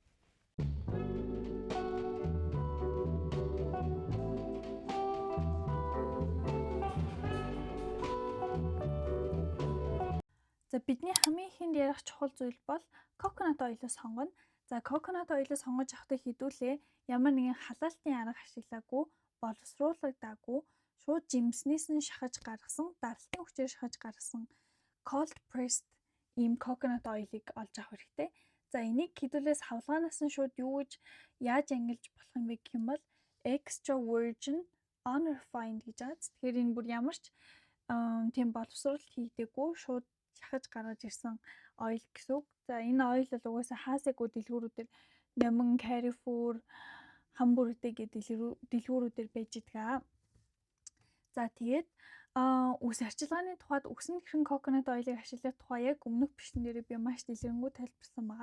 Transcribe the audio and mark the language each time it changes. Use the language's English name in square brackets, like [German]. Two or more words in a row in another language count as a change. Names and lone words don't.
[Mongolian] За бидний хамгийн ихэнд ярих чухал зүйл бол [English] coconut oil- [Mongolian] ыг сонгоно. За [English] coconut oil- [Mongolian] ыг сонгож авахдаа хэдүүлээ ямар нэгэн халаалтын арга ашиглаагүй, боловсруулагдаагүй, шууд жимснээс нь шахаж гаргасан, даралтын хүчээр шахаж гаргасан [English] cold pressed [Mongolian] ийм [English] coconut oil- [Mongolian] ыг олж авах хэрэгтэй. За энийг хэдүүлээ савлгаанаас нь шууд юу гэж яаж ангилж болох юм бэ гэх юм бол [English] extra virgin unrefined [Mongolian] гэж байгаа. Тэгэхээр энэ бүр ямар ч тийм боловсруулалт хийдэггүй шууд шахаж гаргаж ирсэн ойл гэсэн үг. За энэ ойл бол угаасаа хаасайгүй дэлгүүрүүдээр Няман, Carrefour, Hamburg-тэй гэдэг дэлгүүрүүдээр байж байгаа. За тэгээд үс арчилгааны тухайд үсэнд хэрхэн [English] coconut oil- [Mongolian] ыг ашиглах тухай яг өмнөх бичлэгэн дээр би маш дэлгэрэнгүй тайлбарсан байгаа.